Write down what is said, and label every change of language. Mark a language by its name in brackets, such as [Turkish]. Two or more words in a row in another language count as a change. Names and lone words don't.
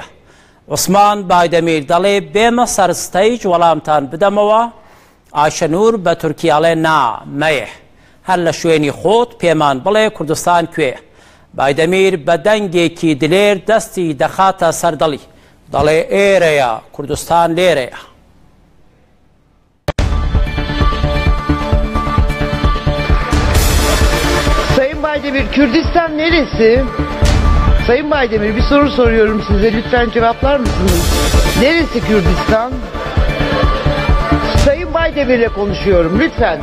[Central Kurdish] عوسمان بایدەمیر دەڵێ بێمە سەرستەیج وەڵامتان بدەمەوە. ئایشەنوور بە تورکیاڵێ نا مەیە، هەر لە شوێنی خۆت پێمان بڵێ کوردستان کوێیە. بایدەمیر بە دەنگێکی دلێر دەستی دەخاتە سەردەڵی دەڵێ ئێرەیە کوردستان لێرەیە. [Turkish] Sayın Baydemir, Kürdistan neresi? Sayın Baydemir, bir soru soruyorum size, lütfen cevaplar mısınız? Neresi Kürdistan? Sayın Baydemir'le konuşuyorum, lütfen.